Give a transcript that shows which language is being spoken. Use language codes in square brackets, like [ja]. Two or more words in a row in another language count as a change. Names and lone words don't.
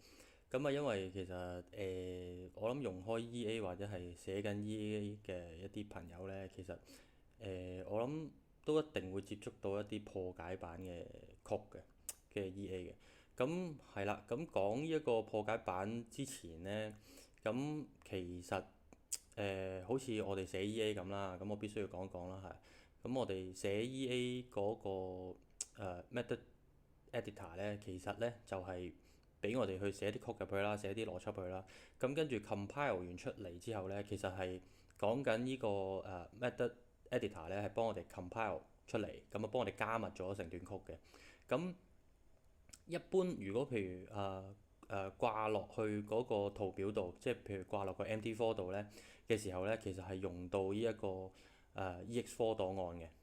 [yue] 咁因為其實我諗用開 EA 或者係寫緊 EA 嘅一啲朋友呢，其實我諗都一定會接觸到一啲破解版嘅曲嘅 EA 嘅。咁係啦，咁講呢一個破解版之前呢，咁其實好似我哋寫 EA 咁啦，咁我必須要講一講啦，係。咁我哋寫 EA 嗰個 [en] method editor [yue] 咧，其實咧就係俾我哋去寫啲曲入去啦，寫啲邏輯入去啦。咁跟住 compile 完出嚟之後咧，其實係講緊呢個 [en] method editor [yue] 咧係幫我哋 compile 出嚟，咁啊幫我哋加密咗成段曲嘅。咁一般如果譬如掛落去嗰個圖表度，即係譬如掛落個 MT4 度咧嘅時候咧，其實係用到呢一個EX4 檔案嘅。